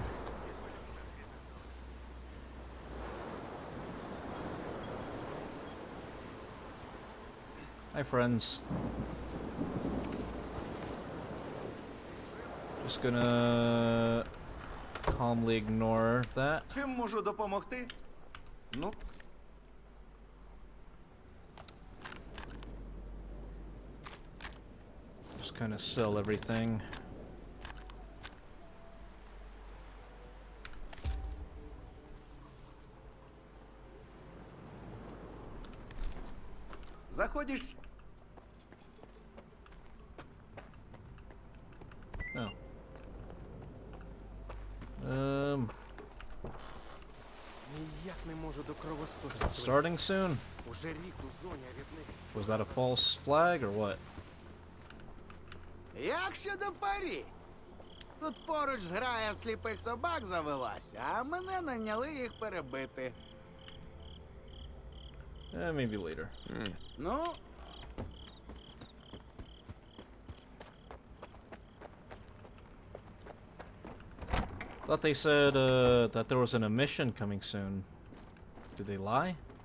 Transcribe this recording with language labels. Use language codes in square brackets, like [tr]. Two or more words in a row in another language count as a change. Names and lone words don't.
[en] Hi, friends. Just gonna calmly ignore that. [uk] Чим можу допомогти? Ну, [en] Just kind of sell everything. [uk] заходиш. [en] Oh. [uk] Ніяк не можу до кровососів. [en] Starting soon? [uk] Уже рік у зоні, а від них [en] Was that a false flag or what? [uk] Як щодо парі? Тут поруч зграя сліпих собак завелася, а мене наняли їх перебити. [en] Maybe later. [uk] Ну, [en] Thought they said that there was an emission coming soon. Did they lie?